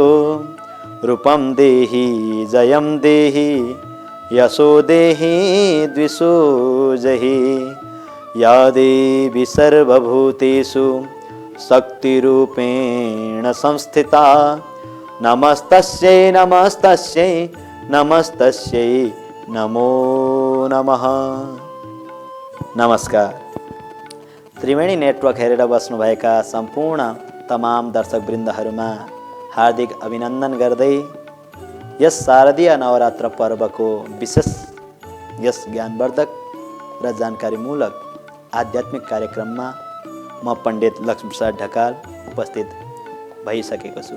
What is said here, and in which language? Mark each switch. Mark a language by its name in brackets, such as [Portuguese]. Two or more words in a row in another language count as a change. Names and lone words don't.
[Sanskrit] रूपं देहि जयं देहि यशो देहि द्विषो जहि। या देवी सर्वभूतेषु शक्तिरूपेण संस्थिता नमस्तस्यै नमस्तस्यै नमस्तस्यै नमो नमः। [Nepali] नमस्कार। त्रिवेणी नेटवर्क हेरेर बस्नुभएका सम्पूर्ण तमाम दर्शकवृन्दहरूमा हार्दिक अभिनन्दन गर्दै यस शारदीय नवरात्र पर्वको विशेष यस ज्ञानवर्धक र जानकारीमूलक आध्यात्मिक कार्यक्रममा म पण्डित लक्ष्मीप्रसाद ढकाल उपस्थित भइसकेको छु।